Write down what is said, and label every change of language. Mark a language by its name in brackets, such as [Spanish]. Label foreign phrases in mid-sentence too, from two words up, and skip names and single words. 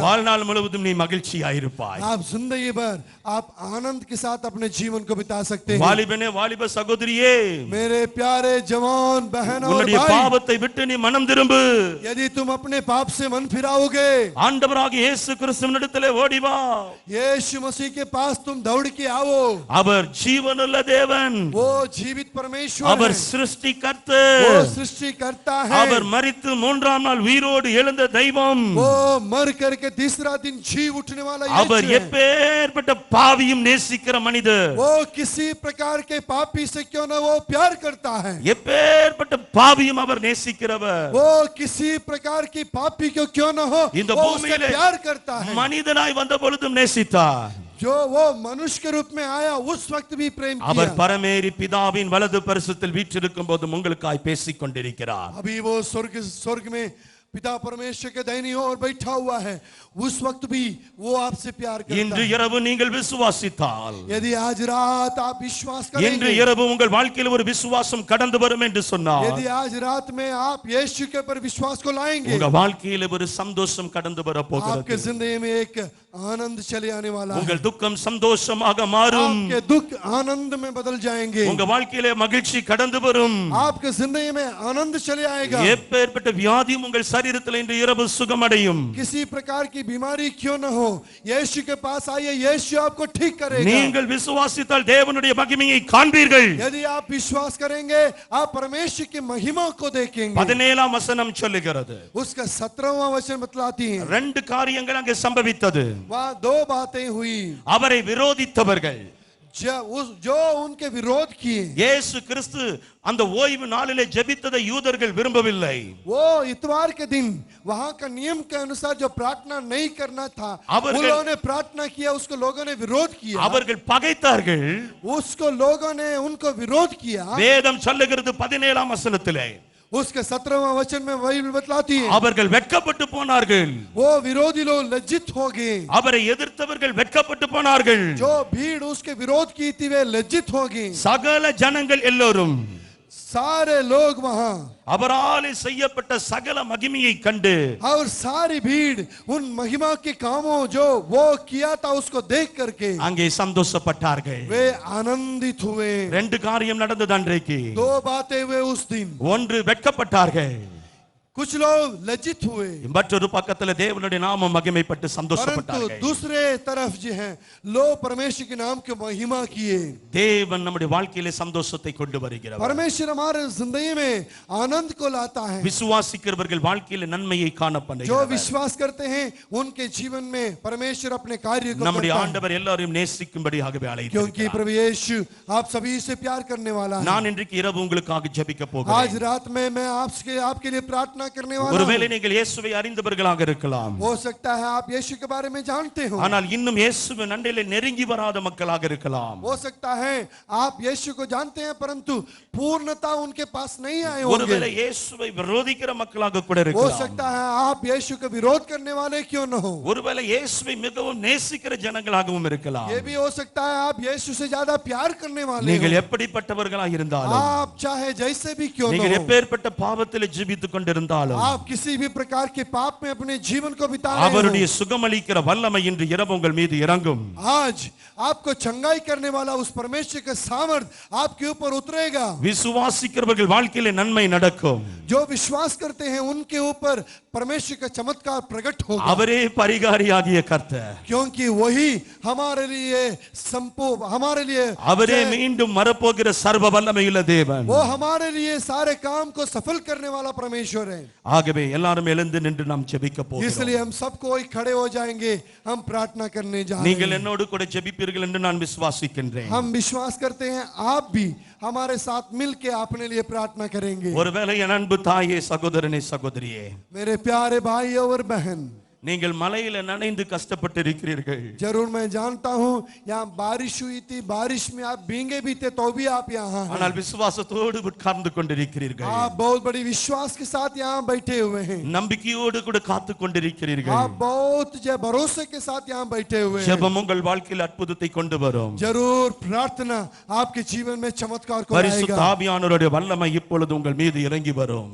[Tamil] வாழ்நாள் முழுவதும் நீ மகிழ்ச்சியாயிருப்பாய். [Hindi] आप जिंदगी भर आप आनंद के साथ अपने जीवन को बिता सकते हैं। [Tamil] வாலிபனே, வாலிப சகோதரியே, [Hindi] मेरे प्यारे जवान बहन और [Tamil] உன்னுடைய [Hindi] भाई, [Tamil] பாவத்தை விட்டு நீ மனம் திரும்பு. [Hindi] यदि तुम अपने पाप से मन फिराओगे, [Tamil] ஆண்டவராகிய இயேசு கிறிஸ்துவினிடத்திலே ஓடி வா. [Hindi] यीशु मसीह के पास तुम दौड़ के आओ। [Tamil] அவர் ஜீவனுள்ள தேவன். [Hindi] वो जीवित परमेश्वर [Tamil] அவர் [Hindi] है, [Tamil] சிருஷ்டிகர்த்தர். [Hindi] वो सृष्टि करता है। [Tamil] அவர் மரித்து மூன்றாம் நாள் உயிரோடு எழுந்த தெய்வம். [Hindi] वो मर करके तीसरा दिन जी उठने वाला [Tamil] அவர் [Hindi] यीशु है। [Tamil] எப்பேற்பட்ட பாவியும் நேசிக்கிற மனிதர். [Hindi] वो किसी प्रकार के पापी से क्यों ना वो प्यार करता है। [Tamil] எப்பேற்பட்ட பாவியும் அவர் நேசிக்கிறவர். [Hindi] वो किसी प्रकार की पापी को क्यों ना हो, [Tamil] இந்த [Hindi] वो उससे [Tamil] பூமியிலே [Hindi] प्यार करता है। [Tamil] மனிதனாய் வந்த பொழுதும் நேசித்தார். [Hindi] जो वो मनुष्य के रूप में आया उस वक्त भी प्रेम [Tamil] அவர் [Hindi] किया। [Tamil] பரமேறி பிதாவின் வலது பரிசுத்தில் வீற்றிருக்கும் போது உங்களுக்காய் பேசிக் கொண்டிருக்கிறார். [Hindi] अभी वो स्वर्ग में पिता परमेश्वर के दाहिनी ओर बैठा हुआ है, उस वक्त भी वो आपसे प्यार करता [Tamil] இன்று [Hindi] है। [Tamil] இரவு நீங்கள் விசுவாசித்தால், [Hindi] यदि आज रात आप विश्वास [Tamil] இன்று [Hindi] करेंगे, [Tamil] இரவு உங்கள் வாழ்க்கையில் ஒரு விசுவாசம் கடந்து வரும் என்று சொன்னார், [Hindi] यदि आज रात में आप यीशु के ऊपर विश्वास को लाएंगे, [Tamil] உங்க வாழ்க்கையில் ஒரு சந்தோஷம் கடந்து வர [Hindi] आपके [Tamil] போகிறது. [Hindi] जिंदगी में एक आनंद चले आने वाला है। [Tamil] உங்கள் துக்கம் சந்தோஷமாக மாறும். [Hindi] आपके दुख आनंद में बदल जाएंगे। [Tamil] உங்க வாழ்க்கையிலே மகிழ்ச்சி கடந்து வரும். [Hindi] आपके जिंदगी में आनंद चले आएगा। [Tamil] எப்பேற்பட்ட வியாதியும் உங்கள் சரீரத்தில் இன்று இரவு சுகமடையும். [Hindi] किसी प्रकार की बीमारी क्यों न हो, यीशु के पास आइए, यीशु आपको ठीक करेगा। [Tamil] நீங்கள் விசுவாசித்தால் தேவனுடைய மகிமையை காண்பீர்கள். [Hindi] यदि आप विश्वास करेंगे, आप परमेश्वर की महिमा को देखेंगे। [Tamil] 17ஆம் वचனம் சொல்லுகிறது. [Hindi] उसका 17वां वचन बतलाती है, [Tamil] ரெண்டு காரியங்கள் அங்கே சம்பவித்தது. [Hindi] वहाँ दो बातें हुई। [Tamil] அவரை விரோதித்தவர்கள், [Hindi] जो उनके विरोध किए, [Tamil] இயேசு கிறிஸ்து அந்த ஓய்வு நாளிலே ஜெபித்ததை யூதர்கள் விரும்பவில்லை. [Hindi] वो इतवार के दिन वहां का नियम के अनुसार जो प्रार्थना नहीं करना था, उन्होंने प्रार्थना किया, उसको लोगों ने विरोध किया। [Tamil] அவர்கள் பகைத்தார்கள். [Hindi] उसको लोगों ने उनको विरोध किया। [Tamil] வேதம் சொல்லுகிறது 17ஆம் வசனத்திலே, [Hindi] उसके 17वां वचन में वही बतलाती है, [Tamil] அவர்கள் வெட்கப்பட்டு போனார்கள். [Hindi] वो विरोधी लोग लज्जित हो गए। [Tamil] அவரை எதிர்த்தவர்கள் வெட்கப்பட்டு போனார்கள். [Hindi] जो भीड़ उसके विरोध की थी वे लज्जित हो गए। [Tamil] சகல ஜனங்கள் எல்லோரும் [Hindi] सारे लोग वहां [Tamil] அவராலே செய்யப்பட்ட சகல மகிமையை கண்டு, [Hindi] और सारी भीड़ उन महिमा के कामों जो वो किया था उसको देख करके [Tamil] அங்கே சந்தோஷப்பட்டார்கள். [Hindi] वे आनंदित हुए। [Tamil] ரெண்டு காரியம் நடந்தது அன்றைக்கு. [Hindi] दो बातें हुए उस दिन। [Tamil] ஒன்று வெட்கப்பட்டார்கள், [Hindi] कुछ लोग लज्जित हुए, [Tamil] மற்றொரு பக்கத்துல தேவனுடைய நாமம் மகிமைப்பட்டு [Hindi] परंतु [Tamil] சந்தோஷப்பட்டார்கள். [Hindi] दूसरे तरफ जो है लोग परमेश्वर के नाम की महिमा किए। [Tamil] தேவன் நம்முடைய வாழ்க்கையிலே சந்தோஷத்தை கொண்டு வருகிறார். [Hindi] परमेश्वर हमारे जिंदगी में आनंद को लाता है। [Tamil] விசுவாசிக்கிறவர்கள் வாழ்க்கையிலே நன்மையை காண [Hindi] जो [Tamil] பண்ணுகிறார். [Hindi] विश्वास करते हैं उनके जीवन में परमेश्वर अपने कार्य को [Tamil] நம்முடைய [Hindi] करता है। [Tamil] ஆண்டவர் எல்லாரையும் நேசிக்கும்படியாகவே [Hindi] क्योंकि [Tamil] அழைத்திருக்கிறார். [Hindi] प्रभु यीशु आप सभी से प्यार करने वाला है। [Tamil] நான் இன்றைக்கு இரவு உங்களுக்காக ஜெபிக்க [Hindi] आज [Tamil] போகிறேன். [Hindi] रात में मैं आपके लिए प्रार्थना करने वाला [Tamil] ஒருவேளை [Hindi] हूं। [Tamil] நீங்கள் இயேசுவை அறிந்தவர்களாக இருக்கலாம், [Hindi] हो सकता है आप यीशु के बारे में जानते हो, [Tamil] ஆனால் இன்னும் இயேசுவின் அண்டையிலே நெருங்கி வராத மக்களாக இருக்கலாம். [Hindi] हो सकता है आप यीशु को जानते हैं परंतु पूर्णता उनके पास नहीं आए होंगे। [Tamil] ஒருவேளை இயேசுவை விரோதிக்கிற மக்களாக கூட [Hindi] हो [Tamil] இருக்கலாம். [Hindi] सकता है आप यीशु का विरोध करने वाले क्यों न हो। [Tamil] ஒருவேளை இயேசுவை மிகவும் நேசிக்கிற ஜனங்களாகவும் இருக்கலாம். [Hindi] ये भी हो सकता है आप यीशु से ज्यादा प्यार करने वाले [Tamil] நீங்கள் [Hindi] हो। [Tamil] எப்படிப்பட்டவர்களாக இருந்தாலும், [Hindi] आप चाहे जैसे भी क्यों न [Tamil] நீங்கள் [Hindi] हो, [Tamil] எப்பேற்பட்ட பாவத்திலே ஜீவித்துக் கொண்டிருந்தாலும், [Hindi] आप किसी भी प्रकार के पाप में अपने जीवन को बिता रहे [Tamil] அவருடைய [Hindi] हो, [Tamil] சுகமளிக்கிற வல்லமை இன்று இரவு உங்கள் மீது இறங்கும். [Hindi] आज आपको चंगाई करने वाला उस परमेश्वर का सामर्थ आपके ऊपर उतरेगा। [Tamil] விசுவாசிக்கிறவர்கள் வாழ்க்கையிலே நன்மை நடக்கும். [Hindi] जो विश्वास करते हैं उनके ऊपर परमेश्वर का चमत्कार प्रकट होगा, [Tamil] அவரே பரிகாரியாகிய கர்த்தர். [Hindi] क्योंकि वही हमारे लिए हमारे लिए [Tamil] அவரே மீண்டும் வரப்போகிற சர்வ வல்லமையுள்ள தேவன். [Hindi] वो हमारे लिए सारे काम को सफल करने वाला परमेश्वर है। [Tamil] ஆகவே எல்லாரும் எழுந்து நின்று நாம் ஜெபிக்க போகிறோம். [Hindi] इसलिए हम सबको खड़े हो जाएंगे, हम प्रार्थना करने जा रहे [Tamil] நீங்கள் [Hindi] हैं। [Tamil] என்னோடு கூட ஜெபிப்பீர்கள் என்று நான் விசுவாசிக்கின்றேன். [Hindi] हम विश्वास करते हैं आप भी हमारे साथ मिलके अपने लिए प्रार्थना करेंगे। [Tamil] ஒருவேளை என் அன்பு தாயே, சகோதரனே, சகோதரியே, [Hindi] मेरे प्यारे भाई और बहन, [Tamil] நீங்கள் மலையில நனைந்து கஷ்டப்பட்டு இருக்கிறீர்கள். [Hindi] जरूर मैं जानता हूँ यहाँ बारिश हुई थी, बारिश में आप भीगे भी थे तो भी आप यहाँ हैं। [Tamil] ஆனால் விசுவாசத்தோடு உட்கார்ந்து கொண்டிருக்கிறீர்கள். [Hindi] आप बहुत बड़ी विश्वास के साथ यहाँ बैठे हुए हैं। [Tamil] நம்பிக்கையோடு கூட காத்து கொண்டிருக்கிறீர்கள். [Hindi] आप बहुत भरोसे के साथ यहाँ बैठे हुए हैं। [Tamil] ஜெபம் உங்கள் வாழ்க்கையில் அற்புதத்தை கொண்டு வரும். [Hindi] जरूर प्रार्थना आपके जीवन में चमत्कार को [Tamil] பரிசுத்த [Hindi] लाएगा। [Tamil] ஆவியானவருடைய வல்லமை இப்பொழுது உங்கள் மீது இறங்கி வரும்.